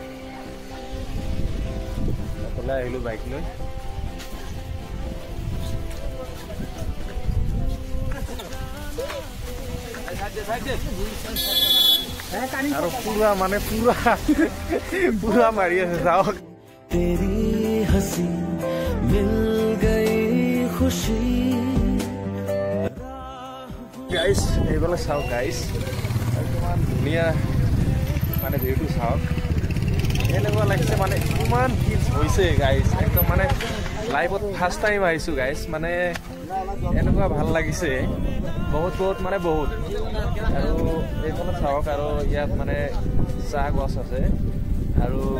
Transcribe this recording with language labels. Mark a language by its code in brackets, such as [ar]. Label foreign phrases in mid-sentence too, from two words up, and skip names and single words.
[as] এফালে আহিলোঁ বাইক লৈ আৰু পুৰা মানে পুৰা মাৰি আছে চাওক [hi] तेरी हंसी मिल गई खुशी [as] গাইজ এইফালে চাওক গাইজ কিমান ধুনীয়া মানে ভিউটো চাওক এনেকুৱা লাগিছে মানে কিমান হিলছ হৈছে গাইজ একদম মানে লাইফত [en] first time [as] আহিছোঁ গাইজ মানে এনেকুৱা ভাল লাগিছে বহুত মানে বহুত আৰু এইফালে চাওক আৰু ইয়াত মানে চাহ গছ আছে আৰু